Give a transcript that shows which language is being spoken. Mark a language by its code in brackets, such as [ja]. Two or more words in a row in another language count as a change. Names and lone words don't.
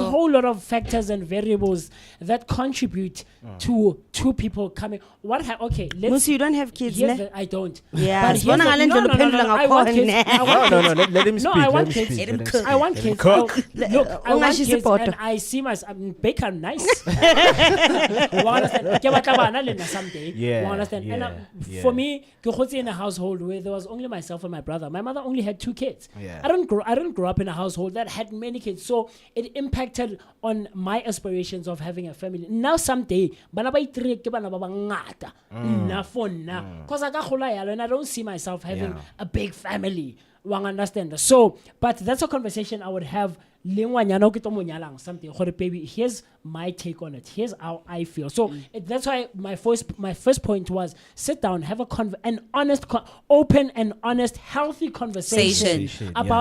[en] a whole lot of factors and variables that contribute to two people coming. Okay, let's. Musi, you don't have kids, Here's ne? the- I don't. Yeah, But it's here's one the- island no, you'll no, no, depend no, on no, our I want corn. kids. I want No, kids. let him speak. No, I want let him kids. speak. Let him let cook. speak, I want let him kids. cook. Look, I want Ungashi kids, support. and I see myself. Bacon, nice. Wa understand? Ke batla bana le nna someday. Yeah, Wa understand? And yeah. for me, [tn] ke gotse [en] in a household where there was only myself and my brother. My mother only had 2 kids. Yeah. I didn't grow up in a household that had many kids, so it impacted on my aspirations of having a family. Now someday, [tn] bana ba itireke ke bana ba bangata. Nna for nna. [en] Cause I got [tn] gola yalo [en] and I don't see myself having Yeah. a big family. Wang understand? So, but that's a conversation I would have. Something. Baby, here's my take on it. Here's how I feel. So that's why my first point was sit down, have an honest, open and honest, healthy conversation about